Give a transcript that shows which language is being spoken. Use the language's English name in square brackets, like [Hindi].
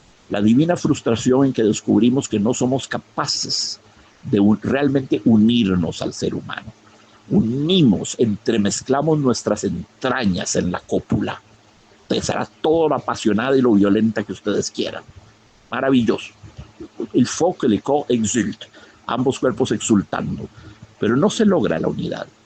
[Spanish] La divina frustración en que descubrimos que no somos capaces de realmente unirnos al ser humano. Unimos, entremezclamos nuestras entrañas en la cópula. Será todo lo apasionada y lo violenta que ustedes quieran. Maravilloso. [French] Il faut que le corps exulte. [Spanish] Ambos cuerpos exultando. Pero no se logra la unidad.